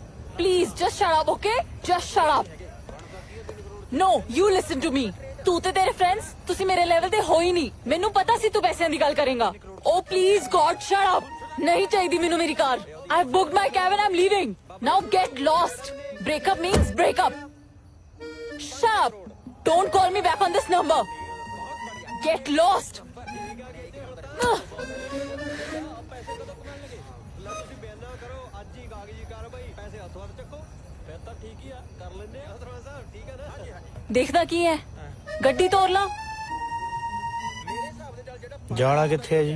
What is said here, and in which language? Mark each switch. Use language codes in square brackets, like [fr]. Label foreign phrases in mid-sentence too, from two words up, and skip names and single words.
[en] Please, just shut up, okay? Just shut up. No, you listen to me. [pa] ਤੂੰ ਤੇ ਤੇਰੇ ਫਰੈਂਡਸ ਤੁਸੀਂ ਮੇਰੇ ਲੈਵਲ ਤੇ ਹੋ ਹੀ ਨਹੀਂ। ਮੈਨੂੰ ਪਤਾ ਸੀ ਤੂੰ ਪੈਸਿਆਂ ਦੀ ਗੱਲ ਕਰੇਗਾ। [en] Oh please God, shut up. [pa] ਨਹੀਂ ਚਾਹੀਦੀ ਮੈਨੂੰ ਮੇਰੀ ਕਾਰ। [en] I've booked my cab and I'm leaving. Now get lost. Breakup means breakup. Shut up. Don't call me back on this number. Get lost. [pa] ਦੇਖਦਾ ਕੀ ਹੈ ਗੱਡੀ ਤੋਰ ਲਾ ਜਾਣਾ ਕਿੱਥੇ ਹੈ ਜੀ